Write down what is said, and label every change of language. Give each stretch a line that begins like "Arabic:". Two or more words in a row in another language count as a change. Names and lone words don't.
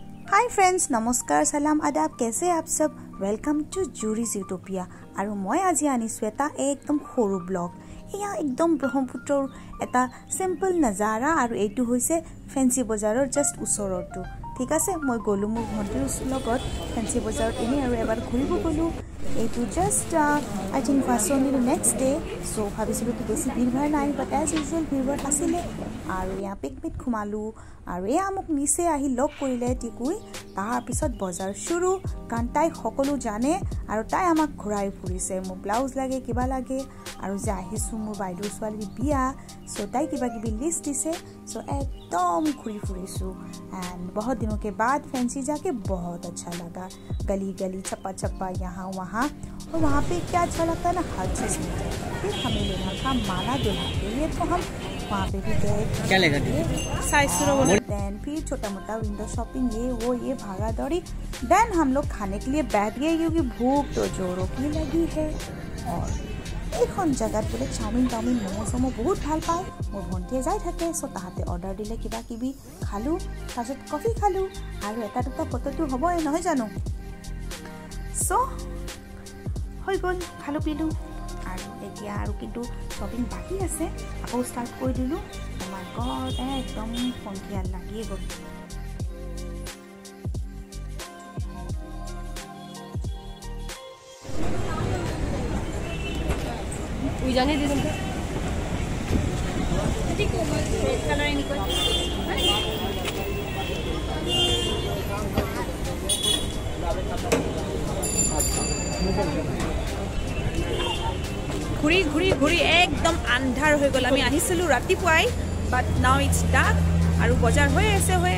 English: hi friends,
Hindi: नमस्कार, सलाम, आदाब। कैसे आप सब?
English: welcome to Juri's Utopia.
Hindi: और मैं आज
Assamese: आनिছো এটা एकदम সৰু ব্লগ। এয়া একদম ব্ৰহ্মপুত্ৰৰ এটা সিম্পল নজাৰা আৰু এইটো হৈছে ফেন্সি বজাৰৰ জাস্ট ওচৰটো। ঠিক আছে, মই গলো মোৰ ভণ্টিৰ লগত ফেন্সি বজাৰত এনে আৰু এবাৰ ঘূৰিব গলো।
English: এইটো just I think first next day.
Assamese: সো ভাবিছিলোঁ কি বেছি ভিৰ ভাৰ নাই,
English: but as usual
Assamese: ভিৰ ভাৰ আছিলে। আৰু এয়া পিকনিক সোমালোঁ আৰু এয়া মোক নিচে আহি লগ কৰিলে টিকুই। তাৰপিছত বজাৰ শুৰু, কাৰণ তাই সকলো জানে আৰু তাই আমাক ঘূৰাই ফুৰিছে। মোক ব্লাউজ লাগে, কিবা লাগে, আৰু যে আহিছোঁ মোৰ বাইদেউৰ ছোৱালীৰ বিয়া। চ' তাই কিবা কিবি লিষ্ট দিছে।
Hindi: চ'
Assamese: একদম ঘূৰি ফুৰিছোঁ
Hindi: एंड बहुत दिनों के बाद फैंसी जाके बहुत अच्छा लगा। गली गली छप्पा छप्पा यहाँ वहाँ, और वहाँ पे क्या अच्छा लगता है ना, हर चीज़ मिलता है। फिर हमें लेना था माला दुल्हा के लिए, तो हम वहाँ पे भी गए। क्या लेगा? देन फिर छोटा मोटा
English: window shopping,
Hindi: ये वो ये भागा दौड़ी। देन हम लोग खाने के लिए बैठ गए, क्योंकि भूख तो जोरों की लगी है।
Assamese: और এইখন জেগাত বোলে চাওমিন টাউমিন ম'ম' চ'ম' বহুত ভাল পায়। মোৰ ভণ্টিয়ে যাই থাকে। চ' তাহাঁতে অৰ্ডাৰ দিলে কিবা কিবি খালোঁ, তাৰপিছত কফি খালোঁ, আৰু এটা দুটা ফটোটো হ'বই, নহয় জানো? চ' হৈ গ'ল, খালোঁ পিলোঁ। আৰু এতিয়া আৰু কিন্তু শ্বপিং বাকী আছে, আকৌ ষ্টাৰ্ট কৰি দিলোঁ। আমাৰ গড, একদম সন্ধিয়া লাগিয়ে গ'ল।
Hindi: जाने दे तुमको ठीक है, रेड कलर इनको
Assamese: ঘূৰি ঘূৰি ঘূৰি একদম আন্ধাৰ হৈ গ'ল। আমি আহিছিলোঁ ৰাতিপুৱাই,
English: but now it's dark,
Assamese: আৰু বজাৰ হৈ আছে।